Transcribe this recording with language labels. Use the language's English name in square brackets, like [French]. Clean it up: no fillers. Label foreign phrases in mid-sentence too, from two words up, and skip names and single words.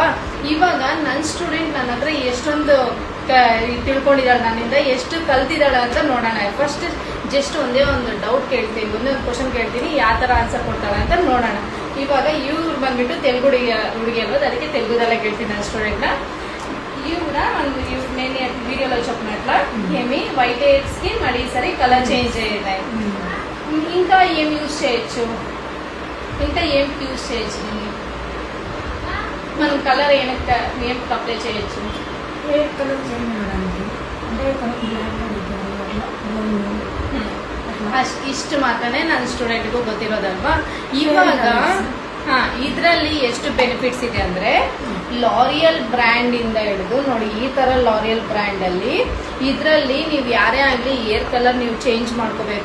[Kannada] ಇವಾಗ ನನ್ನ ಸ್ಟೂಡೆಂಟ್ ನನ್ನ ಹತ್ರ ಎಷ್ಟೊಂದು ತಿಳ್ಕೊಂಡಿದ್ದಾಳೆ, ನನ್ನಿಂದ ಎಷ್ಟು ಕಲ್ತಿದ್ದಾಳೆ ಅಂತ ನೋಡೋಣ. [English] first just [Kannada] ಒಂದೇ ಒಂದು ಡೌಟ್ ಕೇಳ್ತೀನಿ, ಒಂದೇ ಒಂದು ಕ್ವಶನ್ ಕೇಳ್ತೀನಿ, ಯಾವ ಥರ ಆನ್ಸರ್ ಕೊಡ್ತಾಳೆ ಅಂತ ನೋಡೋಣ. ಇವಾಗ ಇವ್ರು ಬಂದ್ಬಿಟ್ಟು ತೆಲುಗು ಹುಡುಗಿ ಅಲ್ವದು, ಅದಕ್ಕೆ ತೆಲುಗುದಲ್ಲೇ ಕೇಳ್ತೀನಿ ನನ್ನ స్టూడెంట్. [Telugu] ఇవిడ నేను వీడియోలో చెప్పినట్ల ఏమి [English] white hairs [Telugu] కి మరి సరే [English] color change [Telugu] అయ్యాయి. ఇంకా ఏం యూజ్ చేయొచ్చు, ఇంకా ఏం యూజ్ చేయొచ్చు మనం కలర్ ఏం అప్లై చేయొచ్చు? [English] hair color change [Telugu] అవడానికి అంటే [Kannada] ಇಷ್ಟು ಮಾತ್ರನೇ ನನ್ನ ಸ್ಟೂಡೆಂಟ್ಗೂ ಗೊತ್ತಿರೋದಲ್ವಾ. ಇವಾಗ ಇದರಲ್ಲಿ ಎಷ್ಟು ಬೆನಿಫಿಟ್ಸ್ ಇದೆ ಅಂದ್ರೆ ಲಾರಿಯಲ್ ಬ್ರ್ಯಾಂಡ್ ಇಂದ ಹಿಡಿದು ನೋಡಿ, ಈ ತರ ಲಾರಿಯಲ್ ಬ್ರ್ಯಾಂಡ್ ಅಲ್ಲಿ ಇದರಲ್ಲಿ ನೀವು ಯಾರೇ ಆಗಲಿ [English] air color [Kannada] ನೀವು ಚೇಂಜ್ ಮಾಡ್ಕೋಬೇಕು.